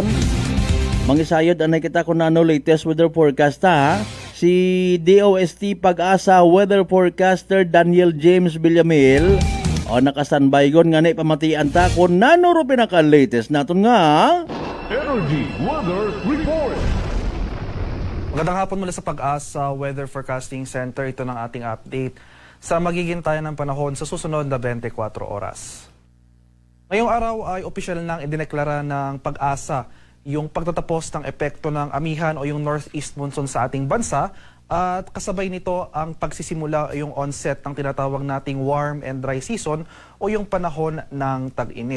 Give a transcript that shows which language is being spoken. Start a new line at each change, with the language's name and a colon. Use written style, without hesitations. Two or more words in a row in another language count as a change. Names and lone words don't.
Aklanon: Mangisayod anay kita kung ano latest weather forecast ha. Si DOST Pag-asa
English: Weather Forecaster
Aklanon: Daniel James Villamil naka-standby gon nga pamatian ta kung nano ro pinaka-latest naton nga Energy Weather Report.
Filipino: Magandang hapon mula sa Pag-asa Weather Forecasting Center. Ito ng ating update sa magiging tayo ng panahon sa susunod na 24 oras. Ngayong araw ay opisyal nang idineklara ng Pag-asa yung pagtatapos ng epekto ng amihan o yung
English: northeast monsoon
Filipino: sa ating bansa At kasabay nito ang pagsisimula yung onset ng tinatawag nating
English: warm and dry season
Filipino: o yung panahon ng tag-init.